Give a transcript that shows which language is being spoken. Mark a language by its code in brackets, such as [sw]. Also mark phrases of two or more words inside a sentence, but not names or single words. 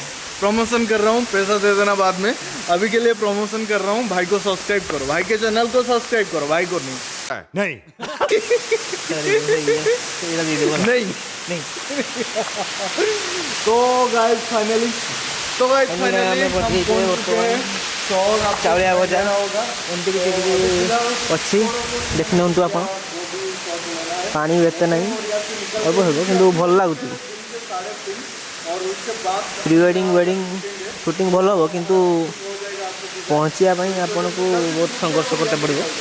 [hi] प्रमोशन कर रहा हूँ, पैसा दे देना बाद में, अभी के लिए प्रमोशन कर रहा हूँ। भाई को सब्सक्राइब करो, भाई के चैनल को सब्सक्राइब करो, भाई को नहीं नहीं नहीं नहीं तो [en] guys finally [or] ଚାଉଳିଆ ଭଜା ଏମିତି କିଛି କିଛି ଅଛି ଦେଖିନିଅନ୍ତୁ ଆପଣ। ପାଣି ଏତେ ନାହିଁ, ହେବ କିନ୍ତୁ ଭଲ ଲାଗୁଛି। [en] pre wedding shooting [or] ଭଲ ହେବ, କିନ୍ତୁ ପହଞ୍ଚିବା ପାଇଁ ଆପଣଙ୍କୁ ବହୁତ ସଂଘର୍ଷ କରତେ ପଡ଼ିବ।